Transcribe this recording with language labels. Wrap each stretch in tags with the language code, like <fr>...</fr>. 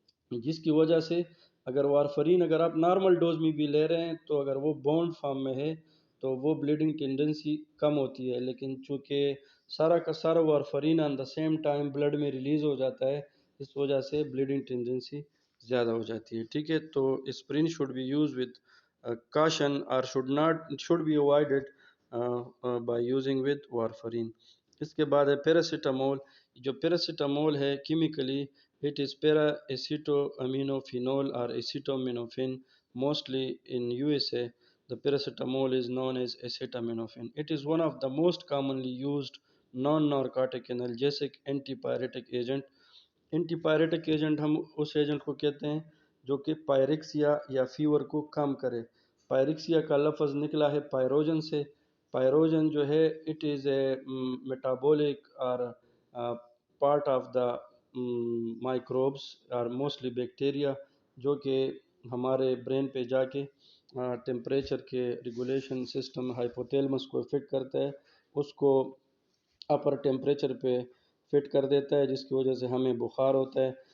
<ur>جس کی وجہ سے اگر وارفرین اگر آپ نارمل ڈوز میں بھی لے رہے ہیں تو اگر وہ بونڈ فارم میں ہے تو وہ بلیڈنگ ٹینڈنسی کم ہوتی ہے، لیکن چونکہ سارا کا سارا وارفرین آن دا سیم ٹائم بلڈ میں ریلیز ہو جاتا ہے، اس وجہ سے بلیڈنگ ٹینڈنسی زیادہ ہو جاتی ہے. ٹھیک ہے.</ur> <en>تو aspirin should be use with caution or should be avoided by using with warfarin.</en> <ur>اس کے بعد ہے پیراسیٹامول. جو پیراسیٹامول ہے chemically</ur> <en>it is para-acetoaminophenol or acetaminophen. Mostly in USA the paracetamol is known as acetaminophen. It is one of the most commonly used non-narcotic analgesic antipyretic agent.</en> <ur>Anti پائریٹک agent ہم اس agent کو کہتے ہیں جو کہ پائریکسیا یا fever کو کم کرے. پائریکسیا کا لفظ نکلا ہے پائروجن سے. پائروجن جو ہے</ur> <en>it is a metabolic اور part of the microbes اور mostly bacteria,</en> <ur>جو کہ ہمارے برین پہ جا کے ٹیمپریچر کے ریگولیشن سسٹم ہائپوتیلمس کو افیکٹ کرتا ہے، اس کو اپر ٹیمپریچر پہ فٹ کر دیتا ہے، جس کی وجہ سے ہمیں بخار ہوتا ہے.</ur>